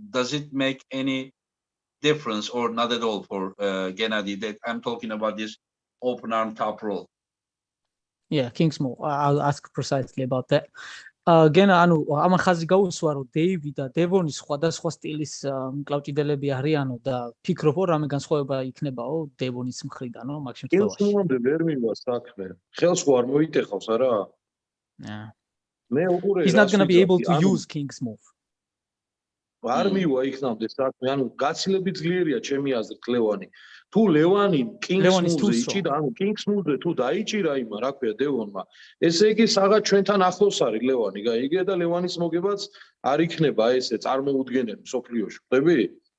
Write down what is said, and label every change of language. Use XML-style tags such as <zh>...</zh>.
<en>Does it make any difference or not at all for Gennady? That I'm talking about this open arm top roll. Yeah, Kingsmore. I'll ask precisely about that.</en> <ka>Gena, ანუ ამან ხაზი გაუსვა, რომ დეივი და დევონის სხვადასხვა სტილის მკლავჭიდელები არიანო და ფიქრობ, რომ რამე განსხვავება იქნებაო დევონის მხრიდანო მაგ შემთხვევაში. კილსმოვამდე ვერ მივა საქმე. ხელს ხო არ მოიტეხავს არა? მე უყურე.</ka> <en>He's not going to be able to use King's move.</en> <ka>არ მივა იქნამდე საქმე, ანუ გაცილებით ძლიერია ჩემი აზრით ლევანი. თუ ლევანი King's move-ზე იჭირა, ანუ King's move-ზე თუ დაიჭირა იმა, რა ქვია დევონმა, ესე იგი საღა ჩვენთან ახლოს არის ლევანი, გაიგე და ლევანის მოგებაც არ იქნება ესე წარმოუდგენელი სოფლიოში, ხვდები?</ka>